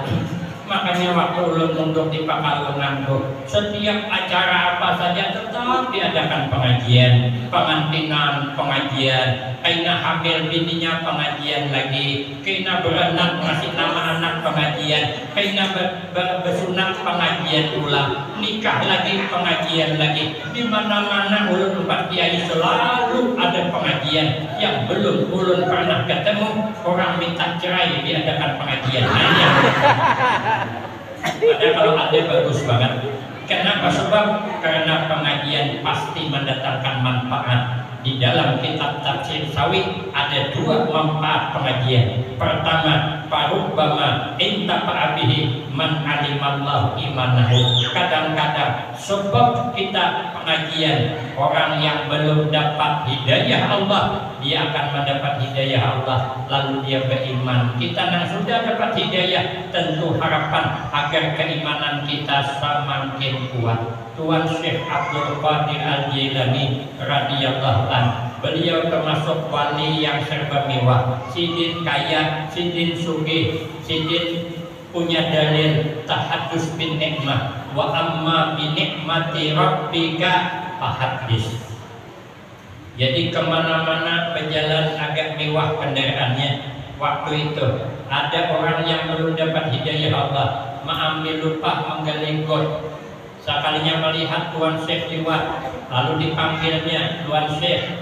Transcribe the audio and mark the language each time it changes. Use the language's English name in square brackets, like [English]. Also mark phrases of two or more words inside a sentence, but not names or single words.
[Banjar] Makanya waktu ulun untuk di Pakalungan tuh setiap acara apa saja tetap diadakan pengajian, pengantinan pengajian, kaina hamil bininya pengajian lagi, kaina beranak ngasih nama anak pengajian, kaina bersunat pengajian ulang, nikah lagi pengajian lagi, di mana-mana ulun tempat kiai selalu ada pengajian. Yang belum ulun pernah ketemu orang minta cerai diadakan pengajian. [Indonesian] Padahal kalau ada bagus banget. Kenapa? Sebab karena pengajian pasti mendatangkan manfaat. Di dalam kitab tafsir Sawi ada dua manfaat pengajian. Pertama, [Arabic] فربما انتفع به من علم الله إيمانه. [Indonesian] Kadang-kadang sebab kita pengajian, orang yang belum dapat hidayah Allah, dia akan mendapat hidayah Allah, lalu dia beriman. Kita yang sudah dapat hidayah, tentu harapan agar keimanan kita semakin kuat. Tuan Syekh Abdul Qadir Al-Jilani [Arabic] رضي الله عن, [Banjar] beliau termasuk wali yang serba mewah, sidin kaya, sidin sugih, sidin punya dalil [Arabic] تحدث بالنعمة وأما بنعمة ربك فحدث. [Indonesian] Jadi kemana-mana berjalan agak mewah kendaraannya. Waktu itu ada orang yang belum dapat hidayah Allah, mengambil lupa menggelenggot sekalinya melihat Tuan Syekh lewat, lalu dipanggilnya Tuan Syekh.